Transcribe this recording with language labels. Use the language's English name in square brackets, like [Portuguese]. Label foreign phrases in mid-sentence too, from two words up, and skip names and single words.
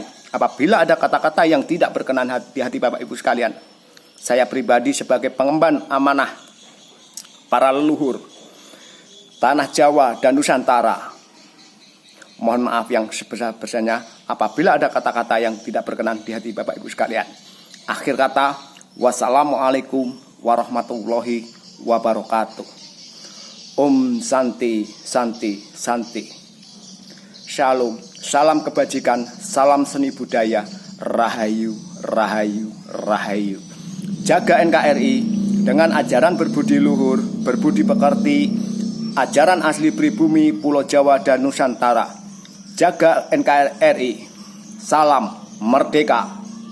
[Indonesian] Apabila ada kata-kata yang tidak berkenan di hati Bapak Ibu sekalian, saya pribadi sebagai pengemban amanah para leluhur tanah Jawa dan Nusantara, mohon maaf yang sebesar-besarnya apabila ada kata-kata yang tidak berkenan di hati Bapak Ibu sekalian. Akhir kata, [Arabic] والسلام عليكم ورحمة الله وبركاته. [Indonesian] Om Santi Santi Santi. Shalom, salam kebajikan, salam seni budaya, rahayu, rahayu, rahayu. Jaga NKRI dengan ajaran berbudi luhur, berbudi pekerti, ajaran asli pribumi Pulau Jawa dan Nusantara. Jaga NKRI. Salam merdeka.